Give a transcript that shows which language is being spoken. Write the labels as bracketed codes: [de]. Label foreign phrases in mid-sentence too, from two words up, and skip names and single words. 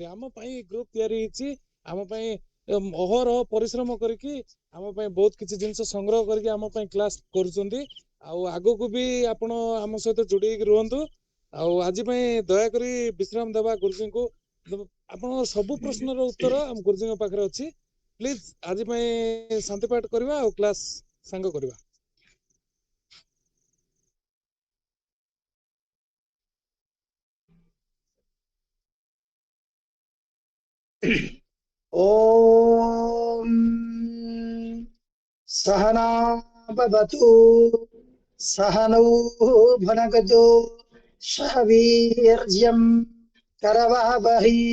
[or] ଆମ ପାଇଁ ଗ୍ରୁପ ତିଆରି ହେଇଛି, ଆମ ପାଇଁ ଅହରହ ପରିଶ୍ରମ କରିକି ଆମ ପାଇଁ ବହୁତ କିଛି ଜିନିଷ ସଂଗ୍ରହ କରିକି ଆମ ପାଇଁ କ୍ଲାସ କରୁଛନ୍ତି। ଆଉ ଆଗକୁ ବି ଆପଣ ଆମ ସହିତ ଯୋଡିକି ରୁହନ୍ତୁ। ଆଉ ଆଜି ପାଇଁ ଦୟାକରି ବିଶ୍ରାମ ଦେବା ଗୁରୁଜୀଙ୍କୁ। ଆପଣଙ୍କ ସବୁ ପ୍ରଶ୍ନର ଉତ୍ତର ଆମ ଗୁରୁଜୀଙ୍କ ପାଖରେ ଅଛି। ପ୍ଲିଜ ଆଜି ପାଇଁ ଶାନ୍ତି ପାଠ କରିବା ଆଉ କ୍ଲାସ ସାଙ୍ଗ କରିବା। [sa] ओम सहना भवतु, सहनौ भुनक्तु, सह वीर्यं करवावहै,